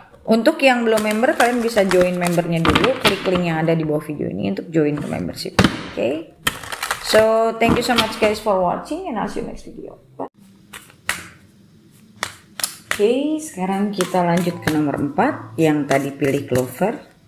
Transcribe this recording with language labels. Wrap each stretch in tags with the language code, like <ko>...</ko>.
<id>Untuk yang belum member, kalian bisa join membernya dulu. Klik link yang ada di bawah video ini untuk join ke membership. Oke.</id> <en>So, thank you so much guys for watching and I'll see you next video. Bye.</en> <id>Oke, sekarang kita lanjut ke nomor 4 yang tadi pilih Clover.</id>